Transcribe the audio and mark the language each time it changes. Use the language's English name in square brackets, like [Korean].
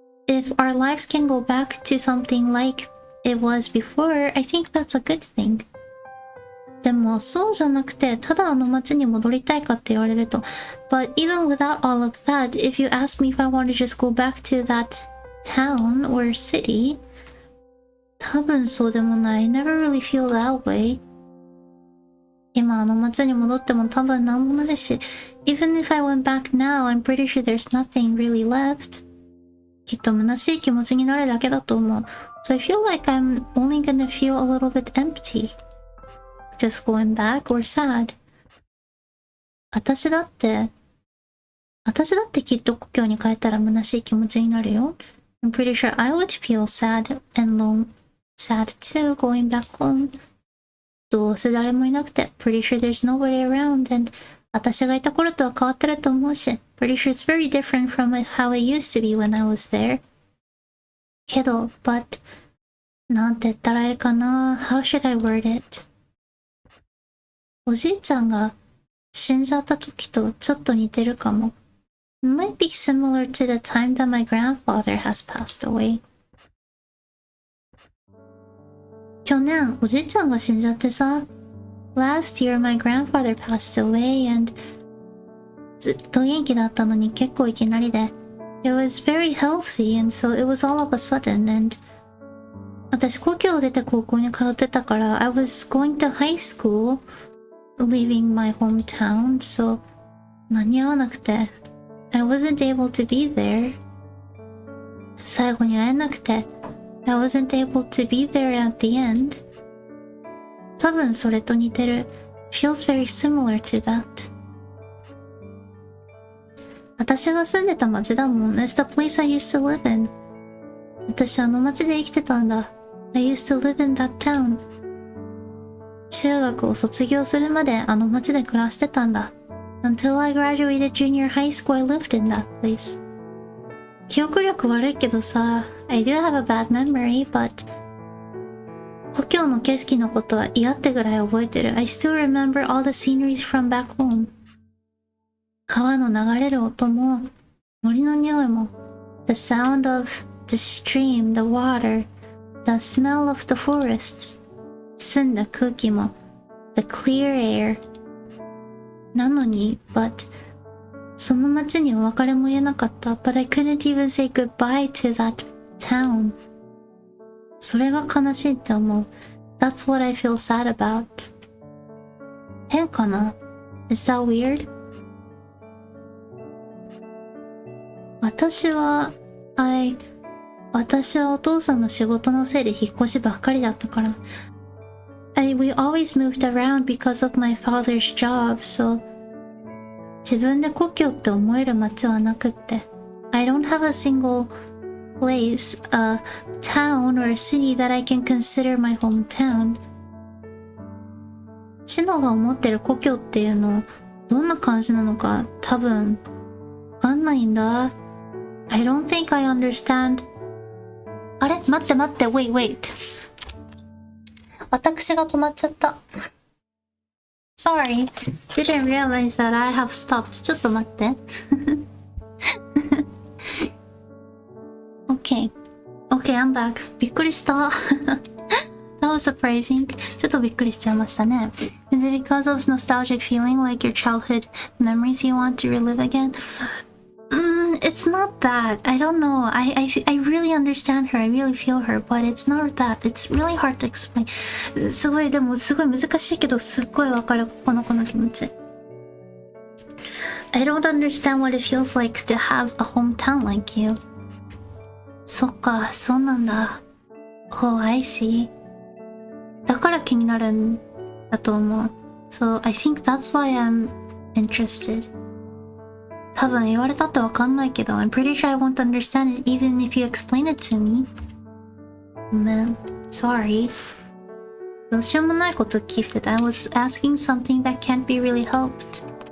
[English] If our lives can go back to something like it was before, I think that's a good thing. [Japanese] でもそうじゃなくて、ただあの街に戻りたいかって言われると、 [English] But even without all of that, if you ask me if I want to just go back to that town or city, [Japanese] 多分そうでもない。 [English] I never really feel that way. [Japanese] 今あの街に戻っても多分なんもないし、 [English] Even if I went back now, I'm pretty sure there's nothing really left. [Japanese] きっと虚しい気持ちになるだけだと思う。 [English] So I feel like I'm only gonna feel a little bit empty.Just going back or sad. [Japanese] 私だってきっと故郷に帰ったら虚しい気持ちになるよ。 [English] I'm pretty sure I would feel sad too going back home. [Japanese] どうせ誰もいなくて [English] pretty sure there's nobody around, and [Japanese] 私がいた頃とは変わってると思うし [English] pretty sure it's very different from how it used to be when I was there. [Japanese] けど [English] but [Japanese] なんて言ったらいいかな [English] How should I word it? [Japanese] おじいちゃんが死んじゃった時とちょっと似てるかも。 [English] It might be similar to the time that my grandfather has passed away. [Japanese] 去年おじいちゃんが死んじゃってさ。 [English] Last year my grandfather passed away and [Japanese] ずっと元気だったのに結構いきなりで。 [English] It was very healthy and so it was all of a sudden and [Japanese] 私故郷を出て高校に通ってたから [English] I was going to high school.Leaving my hometown, so [Japanese] 間に合わなくて [English] I wasn't able to be there. [Japanese] 最後に会えなくて [English] I wasn't able to be there at the end. [Japanese] 多分それと似てる [English] Feels very similar to that. [Japanese] 私が住んでた町だもん [English] It's the place I used to live in. [Japanese] 私あの町で生きてたんだ [English] I used to live in that town. [Japanese] 中学を卒業するまであの町で暮らしてたんだ。 [English] Until I graduated junior high school, I lived in that place. [Japanese] 記憶力悪いけどさ、 [English] I do have a bad memory, but [Japanese] 故郷の景色のことは嫌ってぐらい覚えてる。 [English] I still remember all the sceneries from back home. [Japanese] 川の流れる音も、森の匂いも、 [English] the sound of the stream, the water, the smell of the forests, [Japanese] 澄んだ空気も、 [English] the clear air. [Japanese] なのに、but その街にお別れも言えなかった。 [English] But I couldn't even say goodbye to that town. [Japanese] それが悲しいって思う。 [English] That's what I feel sad about. [Japanese] 変かな？ [English] Is that weird? [Japanese] 私はお父さんの仕事のせいで引っ越しばっかりだったから。 [English] We always moved around because of my father's job, so [Japanese] 自分で故郷って思える街はなくって。 [English] I don't have a single place, a town or a city that I can consider my hometown. [Japanese] シノが思ってる故郷っていうのどんな感じなのか多分わかんないんだ。 [English] I don't think I understand. [Japanese] あれ待って、wait. 私が止まっちゃった。 [English] Sorry, didn't realize that I have stopped. [Japanese] ちょっと待って。 [English] Okay, I'm back. [Japanese] びっくりした。 [English] That was surprising. [Japanese] ちょっとびっくりしちゃいましたね。 [English] Is it because of nostalgic feeling like your childhood memories you want to relive again? It's not that. I don't know. I really understand her. I really feel her, but it's not that. It's really hard to explain. [Japanese] でもすごい難しいけど、すっごいわかる、この子の気持ち。 [English] I don't understand what it feels like to have a hometown like you. [Japanese] そっか、そうなんだ。 [English] Oh, I see. [Japanese] だから気になるんだと思う。 [English] So, I think that's why I'm interested. [Japanese] 多分言われたってわかんないけど [English] I'm pretty sure I won't understand it even if you explain it to me. Man, sorry. [Japanese] どうしようもないこと聞いてた。 [English] I was asking something that can't be really helped.